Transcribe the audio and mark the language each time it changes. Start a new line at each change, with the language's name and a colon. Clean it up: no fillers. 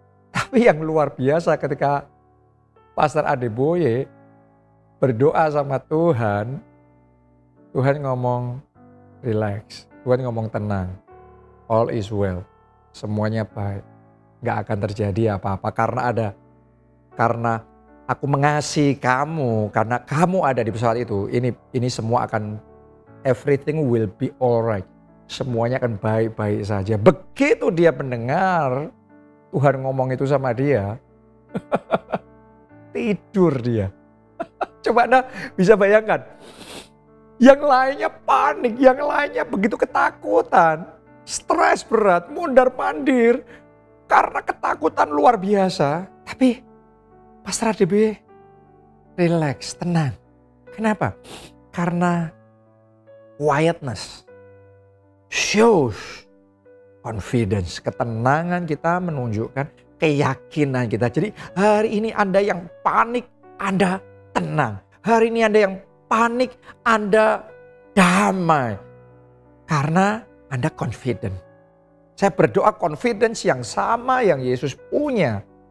Indonesian: Tapi yang luar biasa ketika Pastor Adeboye berdoa sama Tuhan, Tuhan ngomong relax, Tuhan ngomong tenang,
English: all is well,
Indonesian: semuanya baik, gak akan terjadi apa-apa karena aku mengasihi kamu, karena kamu ada di pesawat itu, ini semua akan
English: everything will be alright.
Indonesian: Semuanya akan baik-baik saja. Begitu dia mendengar Tuhan ngomong itu sama dia, tidur dia. Coba Anda bisa bayangkan. Yang lainnya panik, yang lainnya begitu ketakutan, stres berat, mondar-mandir karena ketakutan luar biasa. Tapi Pastor ADB relax, tenang. Kenapa? Karena
English: quietness shows confidence.
Indonesian: Ketenangan kita menunjukkan keyakinan kita. Jadi hari ini Anda yang panik, Anda tenang. Hari ini Anda yang panik, Anda damai. Karena Anda confident. Saya berdoa confidence yang sama yang Yesus punya.